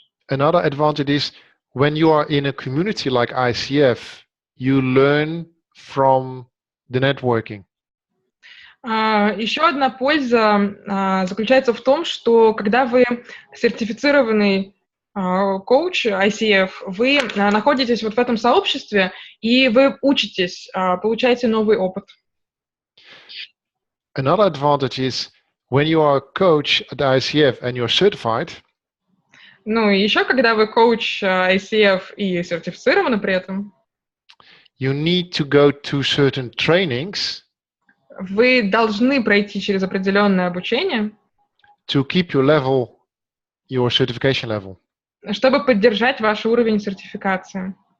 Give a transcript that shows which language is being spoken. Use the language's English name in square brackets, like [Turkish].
[English] Another advantage is when you are in a community like ICF, you learn from the networking. [Russian] Еще одна польза заключается в том, что когда вы сертифицированный коуч ICF, вы находитесь вот в этом сообществе, и вы учитесь, получаете новый опыт. [English] Another advantage is when you are a coach at ICF and you're certified, [Russian] ну и еще когда вы коуч ICF и сертифицированы при этом, [English] you need to go to certain trainings [Russian] вы должны пройти через определенное обучение, [English] to keep your level, your certification level. [Russian] Чтобы поддержать ваш уровень сертификации.